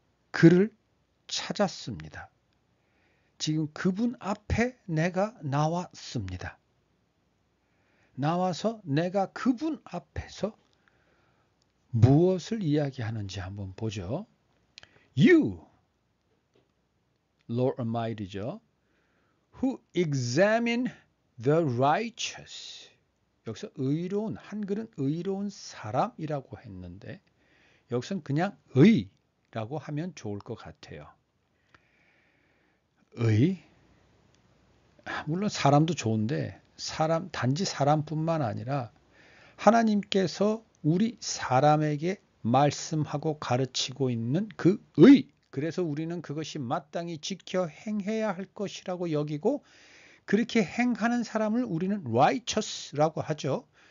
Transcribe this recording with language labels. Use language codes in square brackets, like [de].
[ko] 그를 찾았습니다. 지금 그분 앞에 내가 나왔습니다. 나와서 내가 그분 앞에서 무엇을 이야기하는지 한번 보죠. [en] You, Lord Almighty죠. Who examine the righteous. [ko] 여기서 의로운, 한글은 의로운 사람이라고 했는데 여기서는 그냥 의라고 하면 좋을 것 같아요. 의, 물론 사람도 좋은데 단지 사람뿐만 아니라 하나님께서 우리 사람에게 말씀하고 가르치고 있는 그 의, 그래서 우리는 그것이 마땅히 지켜 행해야 할 것이라고 여기고, 그렇게 행하는 사람을 우리는 righteous라고 하죠.